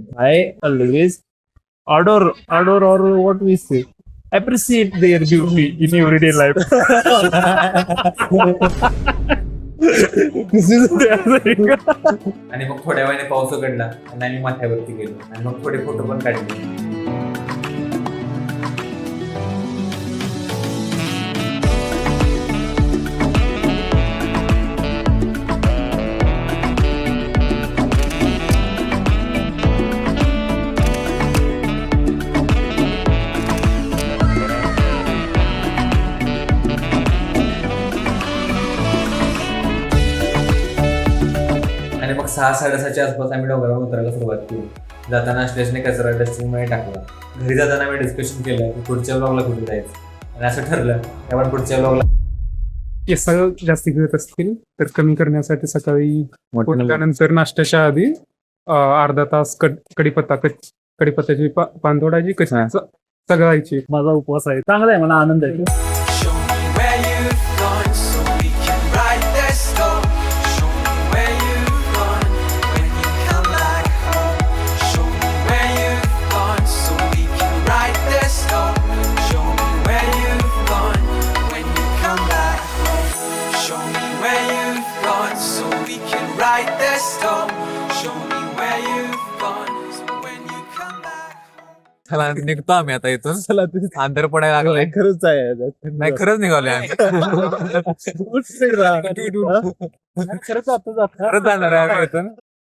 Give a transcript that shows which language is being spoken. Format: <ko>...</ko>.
<en>I always adore or what we say. Appreciate their beauty in everyday life.</en> <mr>आणि मग थोड्या वेळाने पाऊस उघडला आणि आम्ही माथ्यावरती गेलो आणि मग थोडे फोटो पण काढले. आणि मग 6-6:30च्या आसपास आम्ही डोंगरावर उतरायला सुरुवात केली. जाताना असल्याने कचरा डस्टबिनमध्ये टाकला. घरी जाताना आम्ही डिस्कशन केलं की पुढच्या ब्लॉगला कुठे जायचं आणि असं ठरलं की आपण पुढच्या ब्लॉगला केस जास्ती गळत असतील तर कमी करण्यासाठी सकाळी उठल्यानंतर नाश्त्याच्या आधी अर्धा तास कडीपत्त्याची पान तोडायची, कशी सगळायची. माझा उपवास आहे, चांगला आहे, मला आनंद आहे.</mr> <en>Show me where you've gone so we can write their story. Show me where you've gone when you come back home. Show me where you've gone so we can write their story. Show me where you've gone when you come back home. Show me where you've gone so we can write their story. Show me where you've gone so when you come back home.</en> <mr>चला निघतो आम्ही आता इथून. अंतर पडायला लागलाय. खरंच आहे. नाही खरंच निघालोय आम्ही. खरंच जाणार आहे आम्ही इथून.</mr>